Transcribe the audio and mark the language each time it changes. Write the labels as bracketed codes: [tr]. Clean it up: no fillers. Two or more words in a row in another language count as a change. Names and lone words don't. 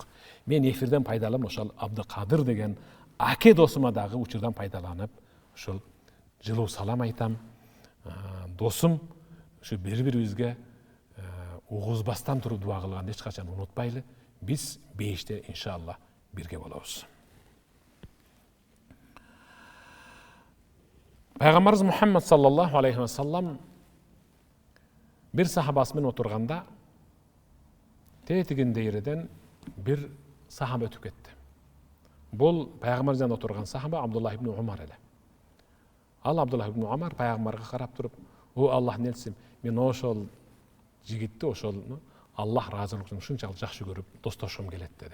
[ky] Мен эфирден пайдаланып ошол Абдыкадыр деген аке досума дагы учурдан пайдаланып, ошол жылуу салам айтам. Досум ушу бири-бирибизге угузбастан туруп дуа кылганды эч качан унутпайлы. Биз бейиште иншалла бирге болобуз. Пайгамбарыбыз Мухаммад [ar] صلى الله عليه وسلم [ky] бир сахабасы менен отурганда тетигин дейреден бир сахаба өтүп кетти. Бул пайгамбар жанында отурган сахаба Абдуллах ибн Умар эле. Ал Абдуллах ибн Умар пайгамбарга карап туруп, "О Аллахтын элчиси, мен ошол жигитти, ошол Аллах ыраазылыгы үчүн ушунчалык жакшы көрүп достошкум келет" деди.